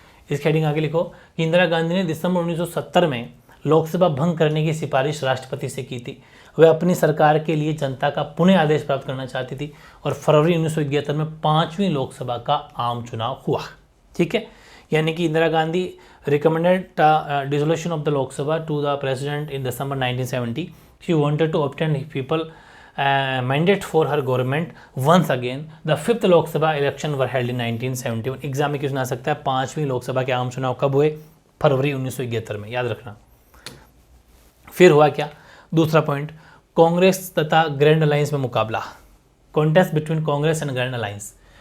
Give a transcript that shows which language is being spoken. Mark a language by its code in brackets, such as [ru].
[hi] इसकी हेडिंग आगे लिखो कि इंदिरा गांधी ने दिसंबर 1970 में लोकसभा भंग करने की सिफारिश राष्ट्रपति से की थी। वह अपनी सरकार के लिए जनता का पुनः आदेश प्राप्त करना चाहती थी और फरवरी 1971 में 5वीं लोकसभा का आम चुनाव हुआ, ठीक है। यानी कि [en] Indira Gandhi recommended dissolution of the Lok Sabha to the president in December 1970। She wanted to obtain people mandate for her government once again. The 5th Lok Sabha election were held in 1971। [hi] Exam में क्वेश्चन आ सकता है 5वीं लोकसभा के आम चुनाव कब हुए, फरवरी 1971 में, याद रखना। फिर हुआ क्या, दूसरा पॉइंट, कांग्रेस तथा ग्रैंड अलायंस में मुकाबला, [en] Contest between Congress and grand alliance.